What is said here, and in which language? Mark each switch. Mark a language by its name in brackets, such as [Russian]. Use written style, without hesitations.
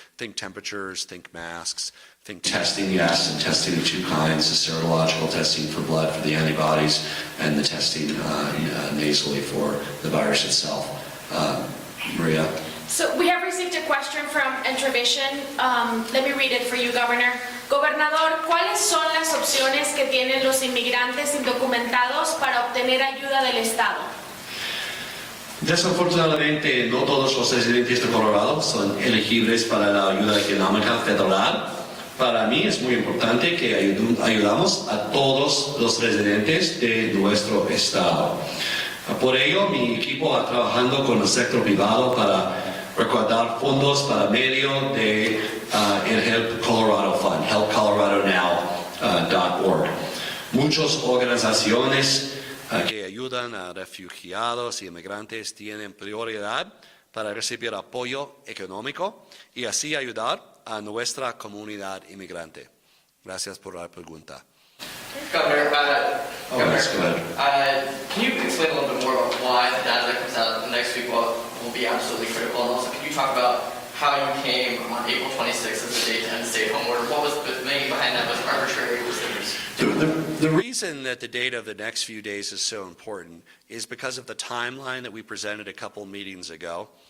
[English] Think temperatures, think masks, think testing, yes, and testing of two kinds, the serological testing for blood for the antibodies and the testing nasally for the virus itself. Maria? So we have received a question from Entravision. Let me read it for you, Governor. [Spanish] Gobernador, ¿cuáles son las opciones que tienen los inmigrantes indocumentados para obtener ayuda del Estado? Desafortunadamente, no todos los residentes de Colorado son elegibles para la ayuda económica federal. Para mí es muy importante que ayudamos a todos los residentes de nuestro estado. Por ello, mi equipo está trabajando con el sector privado para recaudar fondos para medio de el Help Colorado Fund, helpcoloradonow.org. Muchas organizaciones que ayudan a refugiados y inmigrantes tienen prioridad para recibir apoyo económico y así ayudar a nuestra comunidad inmigrante. Gracias por la pregunta. [English] Governor, Yes, go ahead. Can you explain a little bit more about why the data that comes out the next week will be absolutely critical? And also, can you talk about how you came on April 26th as the date to end the stay-at-home order? What was the thinking behind that? Was it arbitrary? Was there... The reason that the data of the next few days is so important is because of the timeline that we presented a couple meetings ago.